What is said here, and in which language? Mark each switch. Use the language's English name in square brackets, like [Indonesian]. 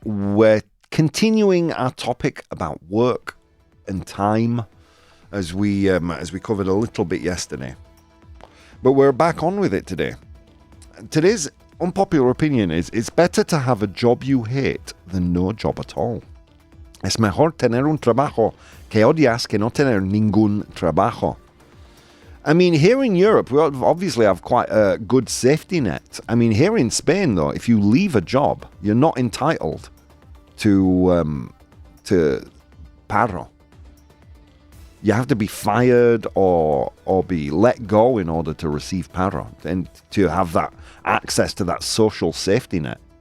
[English] We're continuing our topic about work and time, as we covered a little bit yesterday. But we're back on with it today. Today's unpopular opinion is it's better to have a job you hate than no job at all. [Spanish] Es mejor tener un trabajo que odias que no tener ningún trabajo. [English] I mean, here in Europe, we obviously have quite a good safety net. I mean, here in Spain, though, if you leave a job, you're not entitled to paro. You have to be fired or be let go in order to receive paro and to have that access to that social safety net.